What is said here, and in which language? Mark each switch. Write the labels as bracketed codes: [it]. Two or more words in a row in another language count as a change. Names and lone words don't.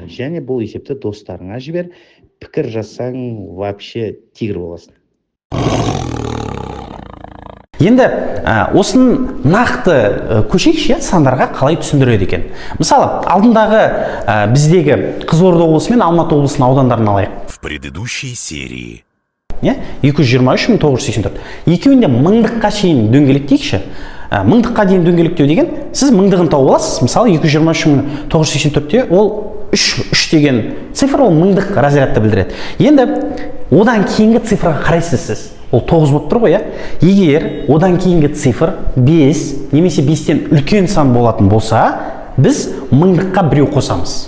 [kk] Және бұл есепті достарыңа жібер, пікір жазсаң, вообще тигр боласың. Енді осының нақты көшейікші сандарға қалай түсіндіреді екен. Мысалы, алдындағы біздегі Қызылорда облысы мен Алматы облысының аудандарын алайық. [ru] В предыдущей серии [kk] 223.984. Екеуінде мыңдыққа шейін дөңгелектейікші. Мыңдыққа дейін дөңгелектеу деген, сіз мыңдығын тауып аласыз. Мысалы, 223.984-те ол 3 деген цифр, ол мыңдық разрядты білдіреді. Енді одан кейінгі цифрға қарайсыз сіз. Ол 9 болып тұр ғой, Егер одан кейінгі цифр 5 немесе 5-тен үлкен сан болатын болса, біз мыңдыққа біреу қосамыз.